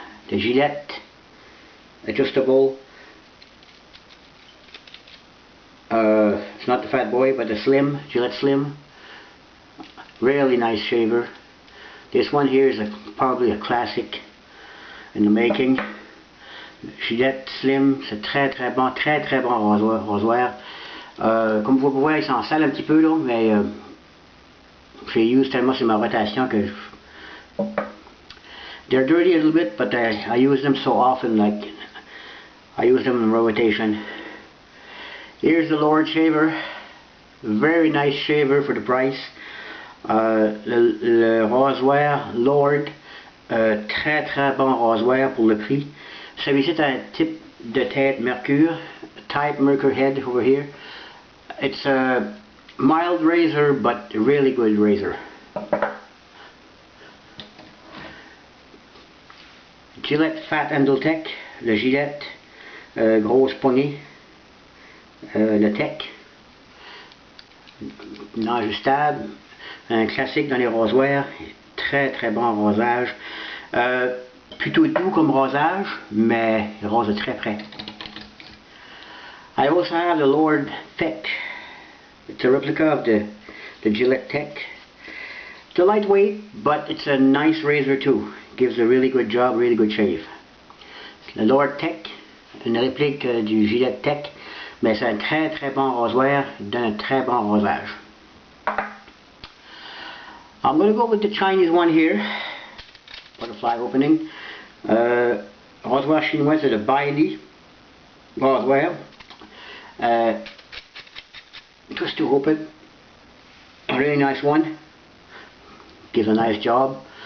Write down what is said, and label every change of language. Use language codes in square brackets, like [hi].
[en] The Gillette adjustable, it's not the Fat Boy but the Slim, Gillette Slim, really nice shaver. This one here is probably a classic in the making. [fr] Gillette Slim, c'est très bon rasoir. Comme vous pouvez voir, il s'en sale un petit peu là, mais j'ai use tellement sur ma rotation que [en] they're dirty a little bit, but I use them so often, like I use them in rotation. Here's the Lord shaver, very nice shaver for the price. [fr] Le rasoir Lord, très bon rasoir pour le prix. Celui-ci est un type de tête Mercure, type Mercure [en] head over here. It's a mild razor but a really good razor. [fr] Gillette Fat Handle Tech, le Gillette, grosse poignée, le Tech, non ajustable, un classique dans les rasoirs, très bon rasage, plutôt doux comme rasage, mais il rase de très près. [en] I also have the Lord Tech. It's a replica of the Gillette Tech. It's a lightweight, but it's a nice razor too. Gives a really good job, really good shave. [fr] Le Lord Tech, une réplique du Gillette Tech, mais c'est un très bon rasoir, donne un très bon rasage. [en] I'm going to go with the Chinese one here, butterfly opening. [fr] Rasoir chinois, c'est le Bailey rasoir. [en] Twist to open, a really nice one, gives a nice job.